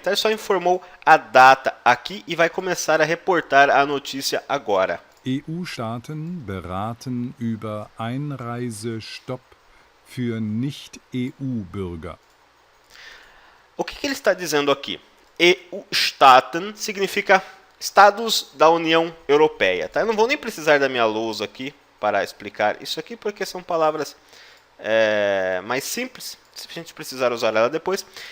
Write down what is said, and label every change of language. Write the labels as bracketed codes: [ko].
[pt] Tá? Ele só informou a data aqui e vai começar a reportar a notícia agora. [de] EU-Staaten beraten über Einreisestopp für Nicht-EU-Bürger. [pt] O que ele está dizendo aqui? EU-Staaten significa Estados da União Europeia. Tá? Eu não vou nem precisar da minha lousa aqui para explicar isso aqui, porque são palavras mais simples, se a gente precisar usar ela depois.